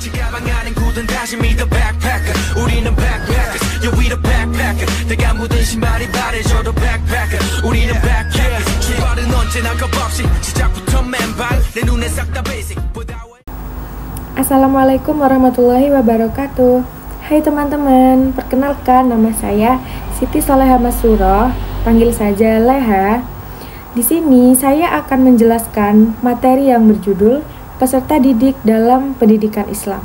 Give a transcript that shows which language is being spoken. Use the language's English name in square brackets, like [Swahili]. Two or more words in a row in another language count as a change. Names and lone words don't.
[Korean] 가방안엔 굳은 다짐이 [English] the backpacker [Korean] 우리는 [English] backpackers yeah we the backpacker [Korean] 내가 묻은 신발이 바래져도 backpacker 우리는 backpackers 출발은 언제나 겁없이 시작부터 맨발 내 눈에 싹 다 basic. [Arabic] Assalamualaikum warahmatullahi wabarakatuh. [Indonesian] Hai teman-teman, perkenalkan nama saya Siti Soleha Masuro, panggil saja Leha. Di sini saya akan menjelaskan materi yang berjudul peserta didik dalam pendidikan Islam.